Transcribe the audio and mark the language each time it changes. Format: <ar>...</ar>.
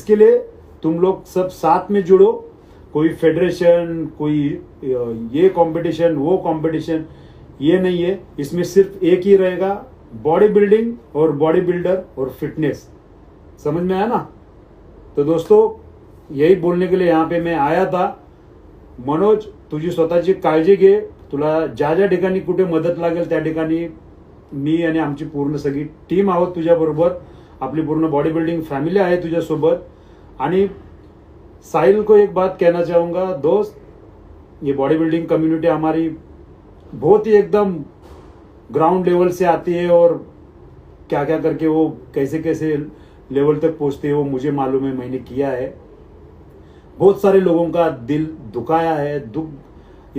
<hi>इसके लिए तुम लोग सब साथ में जुड़ो। कोई फेडरेशन, कोई ये कंपटीशन, वो कंपटीशन, ये नहीं है। इसमें सिर्फ एक ही रहेगा, बॉडी बिल्डिंग और बॉडी बिल्डर और फिटनेस। समझ में आया ना। तो दोस्तों यही बोलने के लिए यहाँ पे मैं आया था।</hi> <mr>मनोज, तुझी स्वतःची काळजी घे। तुला ज्या ज्या ठिकाणी कुठे मदत लागेल त्या ठिकाणी मी आणि आमची पूर्ण सगळी टीम आहोत तुझ्याबरोबर। आपली पूर्ण बॉडी बिल्डिंग फॅमिली आहे तुझ्यासोबत।</mr> <hi>आणि साहिल को एक बात कहना चाहूँगा, दोस्त, ये बॉडी बिल्डिंग कम्युनिटी हमारी बहुत ही एकदम ग्राउंड लेवल से आती है, और क्या क्या करके वो कैसे कैसे लेवल तक पहुँचते है वो मुझे मालूम है, मैंने किया है। बहुत सारे लोगों का दिल दुखाया है, दुख</hi>